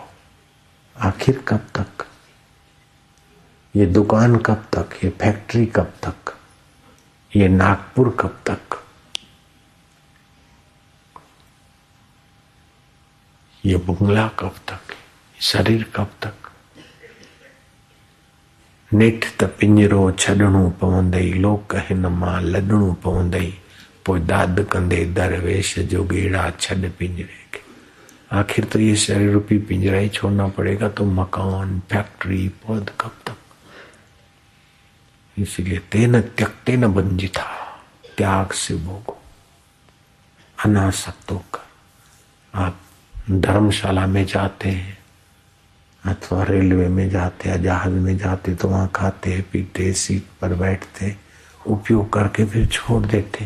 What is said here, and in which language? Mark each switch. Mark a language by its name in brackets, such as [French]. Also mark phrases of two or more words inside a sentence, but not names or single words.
[Hindi] आखिर कब तक? ये दुकान कब तक? ये फैक्ट्री कब तक? ये नागपुर कब तक? ये बंगला कब तक? शरीर कब तक? [Sindhi] नेठ त पिंजरो छॾणो पवंदई, लोक हिन मां लॾणो पवंदई, पोइ दाद कंदे दरवेश जो गेड़ा छॾ पिंजरे के। [Hindi] आखिर तो ये शरीर रूपी पिंजरा ही छोड़ना पड़ेगा। तो मकान, फैक्ट्री, पद कब तक? [Sanskrit] इसलिए तेन त्यक्तेन बंजिता, [Hindi] त्याग से भोगो, अनासक्तों का। आप धर्मशाला में जाते हैं, अथवा रेलवे में जाते या जहाज में जाते तो वहां खाते पीते सीट पर बैठते, उपयोग करके फिर छोड़ देते।